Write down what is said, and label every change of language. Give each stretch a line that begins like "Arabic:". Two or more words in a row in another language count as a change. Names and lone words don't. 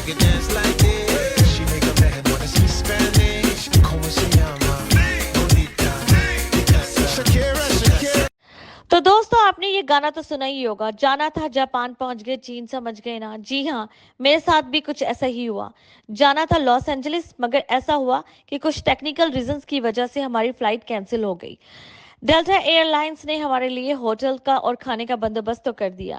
English: dance like this. She make a man wanna speak Spanish.
Spanish: Como se llama? Bonita. Picasa.
English: Shakira, Shakira.
Hindi: तो दोस्तों आपने ये गाना तो सुना ही होगा, जाना था जापान पहुंच गए चीन समझ गए ना। जी हाँ, मेरे साथ भी कुछ ऐसा ही हुआ। जाना था लॉस एंजलिस, मगर ऐसा हुआ कि कुछ
English: technical reasons
Hindi: की वजह से हमारी फ्लाइट कैंसिल हो गई। डेल्टा एयरलाइंस ने हमारे लिए होटल का और खाने का बंदोबस्त तो कर दिया।